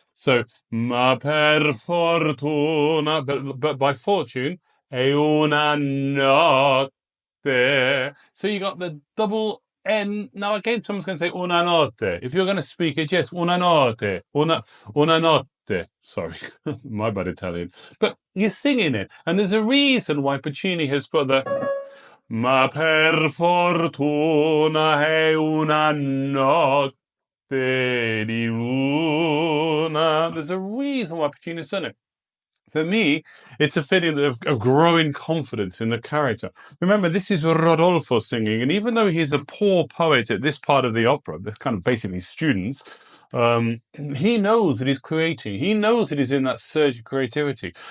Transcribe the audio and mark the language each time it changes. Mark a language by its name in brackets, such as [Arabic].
[Italian] So, ma per fortuna, [English] but by fortune, [Italian] è una notte. [English] So you got the double N. Now again, someone's going to say [Italian] una notte. [English] If you're going to speak it, yes, una notte. [Italian] Una notte. [English] Sorry, my bad Italian. But you're singing it. And there's a reason why Puccini has put the [Italian] ma per fortuna è una notte di luna. [English] There's a reason why Puccini's done it. For me, it's a feeling of growing confidence in the character. Remember, this is Rodolfo singing, and even though he's a poor poet at this part of the opera, they're kind of basically students, He knows that he's creating. He knows that he's in that surge of creativity.